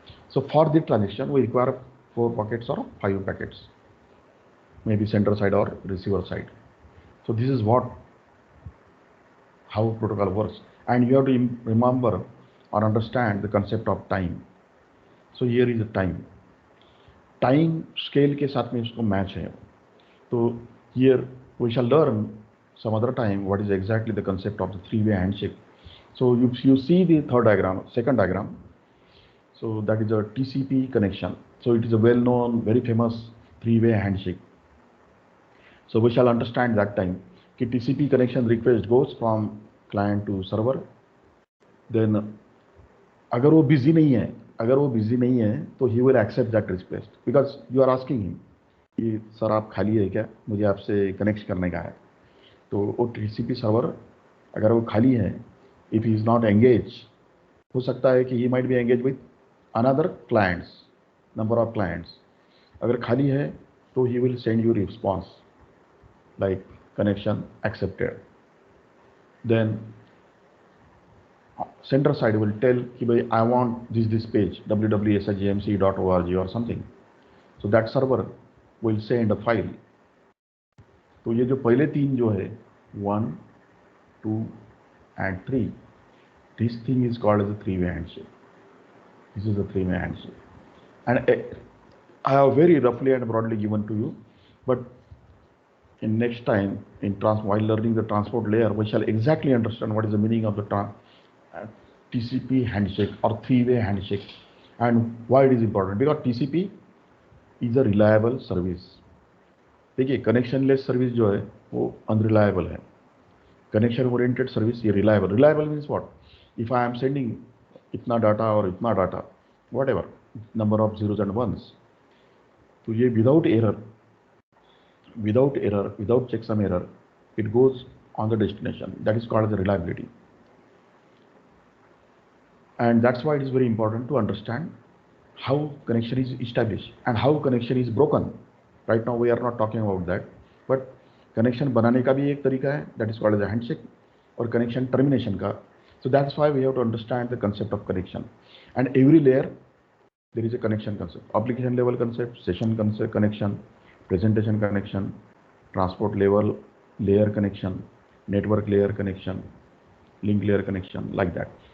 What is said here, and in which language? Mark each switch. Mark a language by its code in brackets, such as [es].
[en] So for the transaction, we require 4 packets or 5 packets, maybe sender side or receiver side. So this is how protocol works. And you have to remember or understand the concept of time. So here is the time. [hi] Time scale के साथ में इसको match है. [en] So here we shall learn some other time what is exactly the concept of the three-way handshake. So you see the second diagram. So that is a TCP connection. So it is a well-known, very famous three-way handshake. So we shall understand that time कि TCP connection request goes from client to server. [hi] Then अगर वो busy नहीं है तो [en] he will accept that request because you are asking him [hi] कि sir आप खाली है क्या, मुझे आपसे कनेक्ट करने का है. तो वो TCP सर्वर अगर वो खाली है, [en] if he is not engage, [hi] हो सकता है कि [en] He might be engage with another clients, number of clients. [hi] अगर खाली है तो [en] He will send you response like connection accepted. Then sender side will tell कि भाई I want this page www.sjmc.org और something. So that server will send a file. [hi] तो ये जो पहले 3 जो है [en] 1, 2 and 3, this thing is called as a three-way handshake. This is a three-way handshake. And I have very roughly and broadly given to you, but in next time while learning the transport layer, we shall exactly understand what is the meaning of the TCP handshake or three-way handshake and why it is important. Because TCP is a reliable service. [hi] देखिए connectionless service जो है वो unreliable है. [en] Connection oriented service ये reliable means what, if I am sending इतना data और इतना data whatever number of zeros and ones, तो ये without error without checksum error it goes on the destination. That is called the reliability. And that's why it is very important to understand how connection is established and how connection is broken. Right now we are not talking about that, but connection [hi] बनाने का भी एक तरीका है, [en] that is called as a handshake, और connection termination का. So that's why we have to understand the concept of connection. And every layer there is a connection concept: application level concept, session concept connection, presentation connection, transport level layer connection, network layer connection, link layer connection, like that.